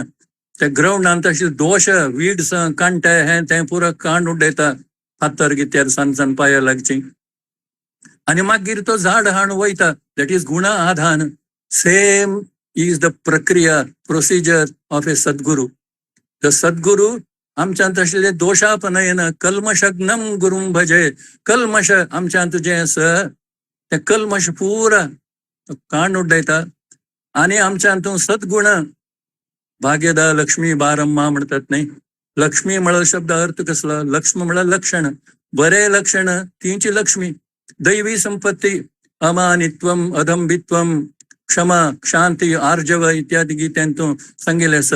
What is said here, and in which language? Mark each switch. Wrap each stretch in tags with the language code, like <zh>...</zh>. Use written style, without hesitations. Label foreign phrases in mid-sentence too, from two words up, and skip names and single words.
<kok>त्या ग्राउंडान तशें दोश, वीड्स, कांटे हे तें पुरो कांड उडयता, फातर गित्यार सान पांयां लागची. आणि मागीर तो झाड हाण वयता.</kok> <en>that is</en> <kok>गुण आधान.</kok> <en>same is the प्रक्रिया, procedure of a Sadguru.</en> <kok>द सद्गुरू आमच्यांत आशिल्ले</kok> <sa>दोशापनयन कल्मशग्नम गुरुम भजे.</sa> <kok>कल्मश आमच्यांत जे आसा ते कल्मश पुरा काण उडयता. आणि आमच्यांत सद्गुण,</kok> <kn>ಭಾಗ್ಯದಾ ಲಕ್ಷ್ಮೀ ಬಾರಮ್ಮ</kn> <kok>म्हणतात न्ही. लक्ष्मी म्हळ्यार शब्द अर्थ कसलो? लक्ष्मी म्हळ्यार लक्षण, बरे लक्षण तींची लक्ष्मी. दैवी संपत्ती, अमानित्वम, अदंभित्वम, क्षमा, शांती, आर्जव इत्यादी गीतांतूं सांगिल्ले आसा.</kok>